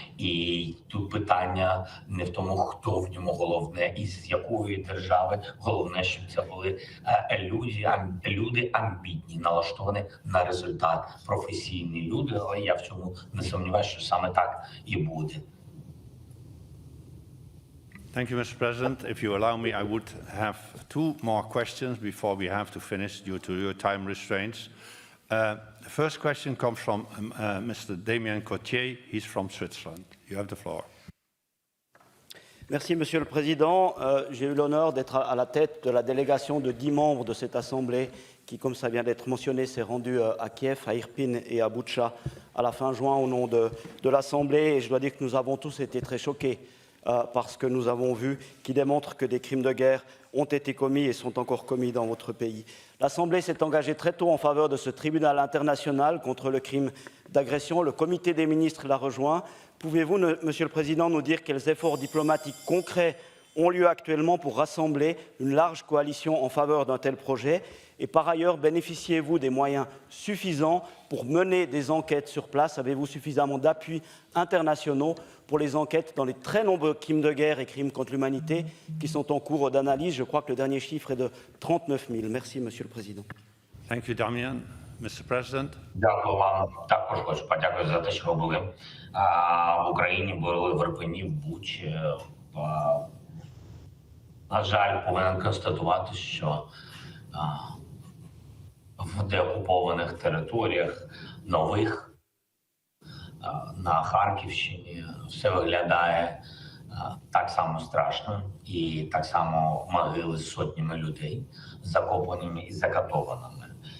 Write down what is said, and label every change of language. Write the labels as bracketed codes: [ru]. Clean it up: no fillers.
[uk] І тут питання не в тому, хто в ньому головне і з якої держави. Головне, щоб це були люди амбітні, налаштовані на результат, професійні люди. Але я в цьому не сумніваюся, що саме так і буде. [en] Thank you, Mr. President. If you allow me, I would have two more questions before we have to finish due to your time restraints. The first question comes from Mr. Damien Cotier. He's from Switzerland. You have the floor. [fr] Merci, Monsieur le Président. J'ai eu l'honneur d'être à la tête de la délégation de 10 membres de cette Assemblée qui, comme ça vient d'être mentionné, s'est rendue à Kiev, à Irpin et à Boutcha à la fin juin au nom de l'Assemblée. Et je dois dire que nous avons tous été très choqués par ce que nous avons vu, qui démontre que des crimes de guerre ont été commis et sont encore commis dans votre pays. L'Assemblée s'est engagée très tôt en faveur de ce tribunal international contre le crime d'agression. Le comité des ministres l'a rejoint. Pouvez-vous, Monsieur le Président, nous dire quels efforts diplomatiques concrets ont lieu actuellement pour rassembler une large coalition en faveur d'un tel projet? Et par ailleurs, bénéficiez-vous des moyens suffisants pour mener des enquêtes sur place? Avez-vous suffisamment d'appuis internationaux pour les enquêtes dans les très nombreux crimes de guerre et crimes contre l'humanité qui sont en cours d'analyse? Je crois que le dernier chiffre est de 39 000. Merci, Monsieur le Président. [en] Thank you, Damian. Mr. President. [uk] Дякую вам. Також хочу подякувати за те, що ви були в Україні, були в Ірпені, в Бучі. На жаль, повинен констатувати, що в деокупованих територіях нових на Харківщині все виглядає так само страшно і так само могили з сотнями людей закопаними і закатованими.